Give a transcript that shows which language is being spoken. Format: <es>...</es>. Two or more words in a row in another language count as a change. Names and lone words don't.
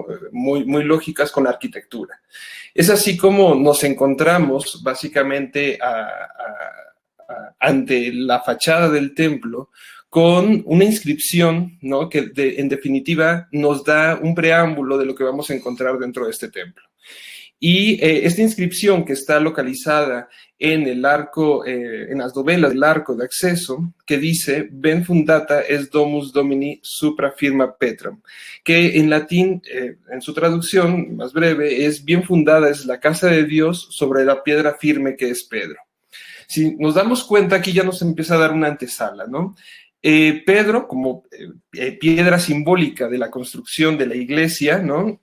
<es>muy lógicas con la arquitectura. Es así como nos encontramos básicamente ante la fachada del templo con una inscripción, ¿no? Que en definitiva nos da un preámbulo de lo que vamos a encontrar dentro de este templo. Y esta inscripción, que está localizada en el arco, en las dovelas del arco de acceso, que dice</es> <la>"Ben fundata est domus Domini supra firma Petram",</la> <es>que en latín, en su traducción más breve, es "bien fundada es la casa de Dios sobre la piedra firme que es Pedro". Si nos damos cuenta, aquí ya nos empieza a dar una antesala, ¿no? Pedro como piedra simbólica de la construcción de la iglesia, ¿no?</es>